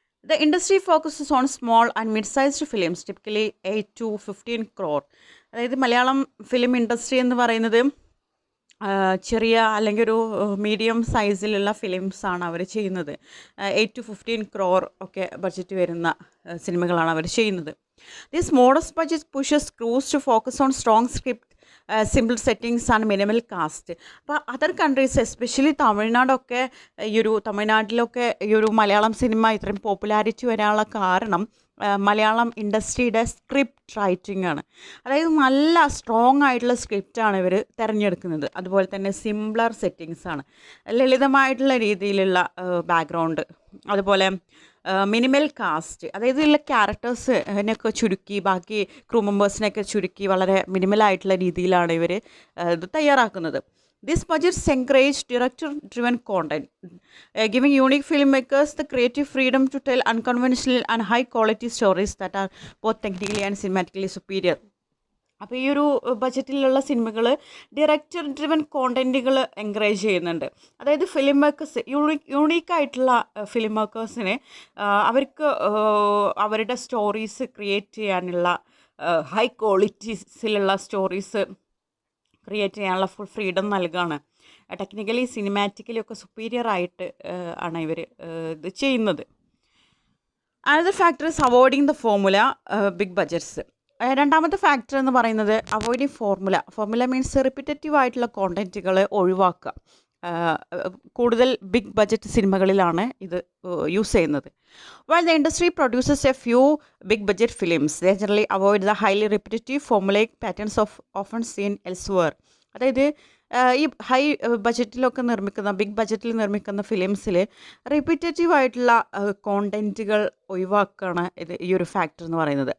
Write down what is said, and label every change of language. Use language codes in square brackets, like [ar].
[en] The industry focuses on small and mid sized films, typically 8 to 15 crore. [ml] അതായത് Malayalam film industry എന്ന് പറയുന്നത് ചെറിയ അല്ലെങ്കിൽ ഒരു മീഡിയം സൈസിലുള്ള ഫിലിംസാണ് അവർ ചെയ്യുന്നത്. 8 to 15 crore ഒക്കെ ബഡ്ജറ്റ് വരുന്ന സിനിമകളാണ് അവർ ചെയ്യുന്നത്. [en] This modest budget pushes crews to focus on strong script, simple settings and minimal cast. [ml] അപ്പോൾ അതർ കൺട്രീസ് എസ്പെഷ്യലി തമിഴ്നാടൊക്കെ തമിഴ്നാട്ടിലൊക്കെ ഈ ഒരു മലയാളം സിനിമ ഇത്രയും പോപ്പുലാരിറ്റി വരാനുള്ള കാരണം മലയാളം ഇൻഡസ്ട്രിയുടെ സ്ക്രിപ്റ്റ് റൈറ്റിംഗ് ആണ്. അതായത് നല്ല സ്ട്രോങ് ആയിട്ടുള്ള സ്ക്രിപ്റ്റാണ് ഇവർ തിരഞ്ഞെടുക്കുന്നത്. അതുപോലെ തന്നെ സിംപ്ലർ സെറ്റിങ്സ് ആണ്, ലളിതമായിട്ടുള്ള രീതിയിലുള്ള ബാക്ക്ഗ്രൗണ്ട്, അതുപോലെ മിനിമൽ കാസ്റ്റ്, അതായത് ഇതിലെ ക്യാരക്ടേഴ്സിനെയൊക്കെ ചുരുക്കി ബാക്കി ക്രൂ മെമ്പേഴ്സിനെയൊക്കെ ചുരുക്കി വളരെ മിനിമലായിട്ടുള്ള രീതിയിലാണ് ഇവർ ഇത് തയ്യാറാക്കുന്നത്. [en] These budgets encourage director-driven content, giving unique filmmakers the creative freedom to tell unconventional and high-quality stories that are both technically and cinematically superior. [ml] അപ്പോൾ ഈ ഒരു ബഡ്ജറ്റിലുള്ള സിനിമകൾ ഡയറക്ടർ ഡ്രിവൻ കോണ്ടൻറ്റുകൾ എൻകറേജ് ചെയ്യുന്നുണ്ട്. അതായത് ഫിലിം മേക്കേഴ്സ് യൂണീക്കായിട്ടുള്ള ഫിലിം മേക്കേഴ്സിന് അവർക്ക് അവരുടെ സ്റ്റോറീസ് ക്രിയേറ്റ് ചെയ്യാനുള്ള high ക്വാളിറ്റീസിലുള്ള stories create ചെയ്യാനുള്ള ഫുൾ ഫ്രീഡം നൽകുകയാണ്. ടെക്നിക്കലി സിനിമാറ്റിക്കലി ഒക്കെ സുപ്പീരിയർ ആയിട്ട് ആണ് ഇവർ ഇത് ചെയ്യുന്നത്. [en] Another factor is avoiding the formula big budgets. [ml] രണ്ടാമത്തെ ഫാക്ടർ എന്ന് പറയുന്നത് അവോയ്ഡിങ് ഫോർമുല മീൻസ് റിപ്പിറ്റേറ്റീവ് ആയിട്ടുള്ള കോണ്ടൻറ്റുകൾ ഒഴിവാക്കുക. കൂടുതൽ ബിഗ് ബഡ്ജറ്റ് സിനിമകളിലാണ് ഇത് യൂസ് ചെയ്യുന്നത്. [en] While the industry produces a few big budget films, they generally avoid the highly repetitive formulaic patterns of often seen elsewhere. [ml] അതായത് ഈ ഹൈ ബഡ്ജറ്റിലൊക്കെ നിർമ്മിക്കുന്ന ബിഗ് ബഡ്ജറ്റിൽ നിർമ്മിക്കുന്ന ഫിലിംസിൽ റിപ്പീറ്റേറ്റീവ് ആയിട്ടുള്ള കോണ്ടൻറ്റുകൾ ഒഴിവാക്കുകയാണ് ഈ ഒരു ഫാക്ടർ എന്ന് പറയുന്നത്.